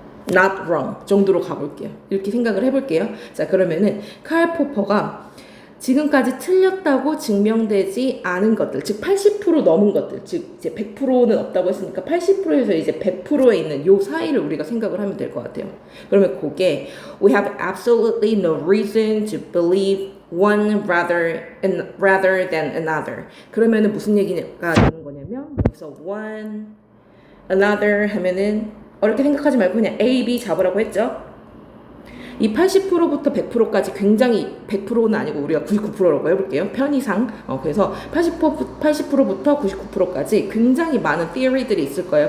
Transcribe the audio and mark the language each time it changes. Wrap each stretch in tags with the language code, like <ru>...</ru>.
<en>not wrong</en> <ko>정도로 가볼게요. 이렇게 생각을 해볼게요. 자, 그러면은 칼 포퍼가 지금까지 틀렸다고 증명되지 않은 것들, 즉 80% 넘은 것들, 즉 이제 100%는 없다고 했으니까 80%에서 이제 100%에 있는 요 사이를 우리가 생각을 하면 될 것 같아요. 그러면 그게</ko> <en>we have absolutely no reason to believe one rather than another.</en> <ko>그러면은 무슨 얘기가 되는 거냐면 여기서 one, another 하면은 어렵게 생각하지 말고 그냥 A, B 잡으라고 했죠. 이 80%부터 100%까지 굉장히 100%는 아니고 우리가 99%라고 해볼게요. 편의상. 그래서 80%부터 99%까지 굉장히 많은 theory들이 있을 거예요.</ko>